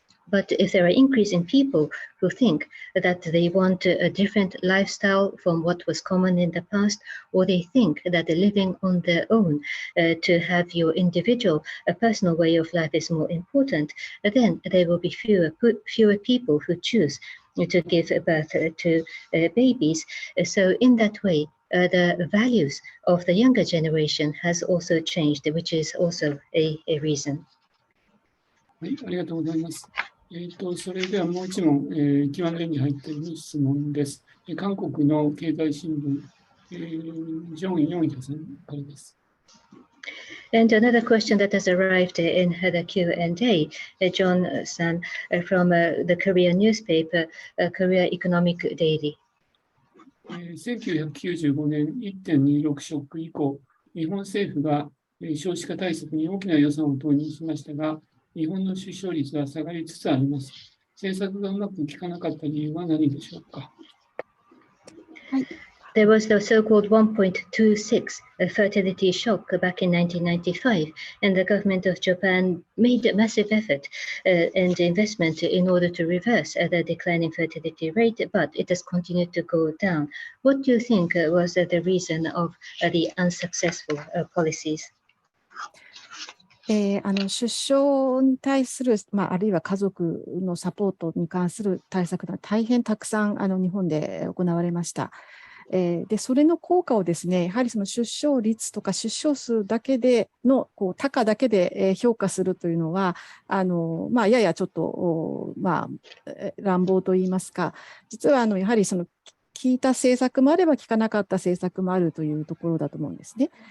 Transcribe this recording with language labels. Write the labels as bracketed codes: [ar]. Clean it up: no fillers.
[en] But if there are increasing people who think that they want a different lifestyle from what was common in the past, or they think that living on their own to have your individual, personal way of life is more important, then there will be fewer people who choose to give birth to babies. So in that way, the values of the younger generation has also changed, which is also a reason. [ja] はい、ありがとうございます。それではもう一問、Q&A に入っている質問です。韓国の経済新聞、ジョン・ヨンヒさんからです。 [en] And another question that has arrived in the Q&A, John-san from the Korean newspaper, Korea Economic Daily. [ja] 1995年 1.26 ショック以降、日本政府が少子化対策に大きな予算を投入しましたが、日本の出生率は下がりつつあります。政策がうまくいかなかった理由は何でしょうか。はい、 [en] There was the so-called 1.26 fertility shock back in 1995, and the government of Japan made a massive effort and investment in order to reverse the declining fertility rate, but it has continued to go down. What do you think was the reason of the unsuccessful policies? [ja] 出生に対する、あるいは家族のサポートに関する対策が大変たくさん日本で行われました。でそれの効果をですね、やはりその出生率とか出生数だけでの多寡だけで評価するというのはややちょっと乱暴といいますか、実はやはりその効いた政策もあれば効かなかった政策もあるというところだと思うんですね。